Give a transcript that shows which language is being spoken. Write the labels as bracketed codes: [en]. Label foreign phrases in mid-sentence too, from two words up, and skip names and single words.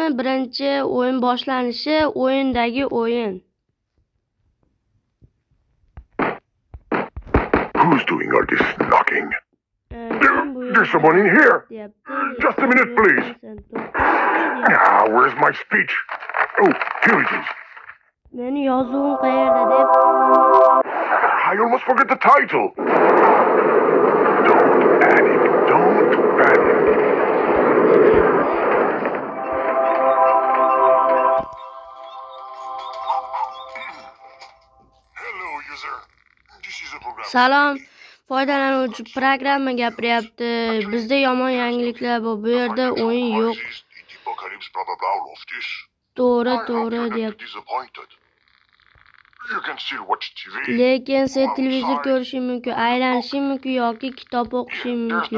[uz] Birinchi o'yin boshlanishi, o'yindagi o'yin. [en] Who's doing all this knocking? There's someone in here. Just a minute, please. Where's my speech? Oh, here it is. [uz] Meni yozuvim qayerda deb. [en] I almost forgot the title. Don't panic. Don't panic. Hello, user. This is a program. [uz] Salom, foydalanuvchi programma gapiryapti. Bizda yomon yangiliklar bor. Bu yerda o'yin yo'q. To'g'ri deyapti. Lekin sen televizor ko'rishing mumkin, aylanishing mumkin yoki kitob o'qishing mumkin.